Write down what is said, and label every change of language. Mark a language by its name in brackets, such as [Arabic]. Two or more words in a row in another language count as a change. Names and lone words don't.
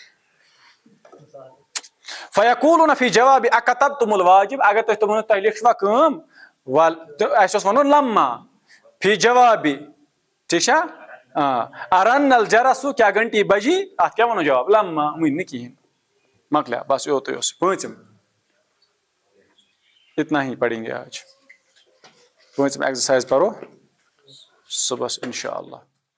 [Arabic] فیقولون فی جواب اکتبتم الواجب [Kashmiri] اگر تُہۍ تمو تۄہہِ لیکھوا کٲم ول اسہِ اوس ونُن [Arabic] لما فی جوابی [Kashmiri] ٹھیک چھا [Arabic] ارن الجرس [Urdu] کیا گھنٹی بجی [Kashmiri] اتھ کیا ونو جواب لما ون نہٕ کہین مکلیا بس یوتُے اوس پوٗنٛژِم [Urdu] اتنا ہی پڑھیں گے آج [Kashmiri] پوٗنٛژِم ایکسرسائز پرو صبح [Arabic] انشاء اللہ